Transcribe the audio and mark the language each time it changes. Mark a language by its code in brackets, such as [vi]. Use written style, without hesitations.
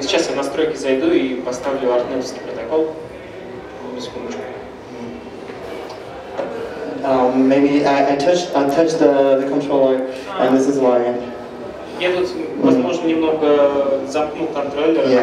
[ru] Сейчас я в настройки зайду и поставлю артнетовский протокол. Секундочку. [en] maybe I touched the controller, and this is why. [ru] Я тут, возможно, немного замкнул контроллер.